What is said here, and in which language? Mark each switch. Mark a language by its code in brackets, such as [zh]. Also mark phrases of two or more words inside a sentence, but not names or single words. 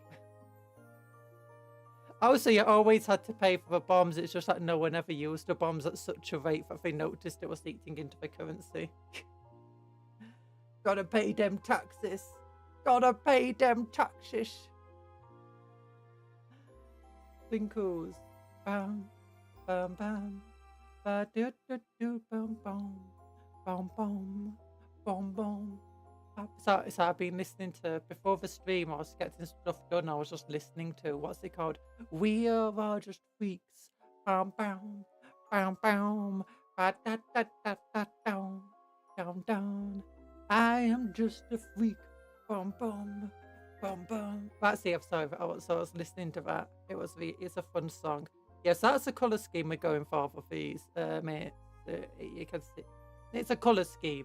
[en] Also, you always had to pay for the bombs. It's just that no one ever used the bombs at such a rate that they noticed it was eating into the currency. Gotta pay them taxes. Gotta pay them taxes. Sprinkles. Bam, bam, bam. Ba do do do boom boom. Boom boom. Boom boom. So I've been listening to, before the stream, I was getting stuff done. I was just listening to, what's it called? We are just freaks. Bam bam. Bam bam. Ba da da da da down. Down down. I am just a freak. Bum bum. Bum bum. That's the episode. So I was listening to that. It's a fun song. Yes, that's a colour scheme we're going for these, mates. You can see. It's a colour scheme.